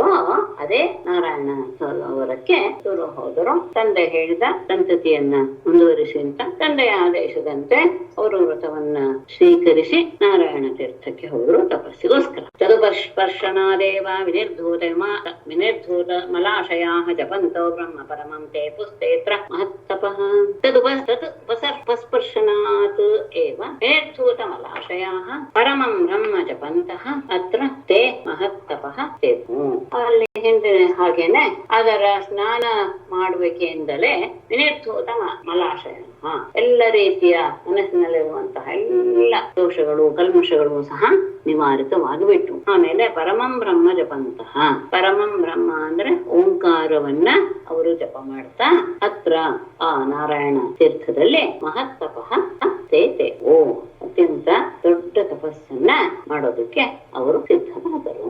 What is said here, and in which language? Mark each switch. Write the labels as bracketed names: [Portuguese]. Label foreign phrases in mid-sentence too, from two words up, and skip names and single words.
[Kannada] ಅದೇ ನಾರಾಯಣ ಸರೋವರಕ್ಕೆ ದೂರ ಹೋದರು. ತಂದೆ ಹೇಳಿದ ಸಂತತಿಯನ್ನ ಮುಂದುವರಿಸಿ ಅಂತ ತಂದೆಯ ಆದೇಶದಂತೆ ಅವರು ವ್ರತವನ್ನ ಸ್ವೀಕರಿಸಿ ನಾರಾಯಣ ತೀರ್ಥಕ್ಕೆ ಹೋದರು ತಪಸ್ಸಿಗೋಸ್ಕರ. [Sanskrit] ತದುಪಸ್ಪರ್ಶನಾದೇವ ವಿನಿರ್ಧೂತ ಮಲಾಶಯಾ ಜಪಂತೋ ಬ್ರಹ್ಮ ಪರಮಂ ತೇ ಪುಸ್ತೇತ್ರ ಮಹತ್ತಪಃ. ತದುಪಸ್ಪರ್ಶನಾತ್ ಏವ ವಿನಿರ್ಧೂತ ಮಲಾಶಯಾ ಪರಮಂ ಬ್ರಹ್ಮ ಜಪಂತಃ ಅತ್ರ ತೇ ಮಹತ್ತಪಃ ತೇವು. [Kannada] ಅಲ್ಲಿ ಹಿಂದೆ ಹಾಗೇನೆ ಅದರ ಸ್ನಾನ ಮಾಡುವಿಕೆಯಿಂದಲೇ [Sanskrit] ವಿನಿರ್ಧೂತ ಮಲಾಶಯ [Kannada] ಎಲ್ಲ ರೀತಿಯ ಮನಸ್ಸಿನಲ್ಲಿರುವಂತಹ ಎಲ್ಲ ದೋಷಗಳು ಕಲ್ಮಶಗಳು ಸಹ ನಿವಾರಿತವಾಗಿಬಿಟ್ಟು. ಆಮೇಲೆ [Sanskrit] ಪರಮಂ ಬ್ರಹ್ಮ ಜಪಂತಹ, ಪರಮಂ ಬ್ರಹ್ಮ [Kannada] ಅಂದ್ರೆ ಓಂಕಾರವನ್ನ ಅವರು ಜಪ ಮಾಡ್ತಾ ಅತ್ರ ಆ ನಾರಾಯಣ ತೀರ್ಥದಲ್ಲಿ [Sanskrit] ಮಹತ್ತಪಃ ತೇತೇವೋ [Kannada] ಅತ್ಯಂತ ದೊಡ್ಡ ತಪಸ್ಸನ್ನ ಮಾಡೋದಕ್ಕೆ ಅವರು ಸಿದ್ಧರಾದರು.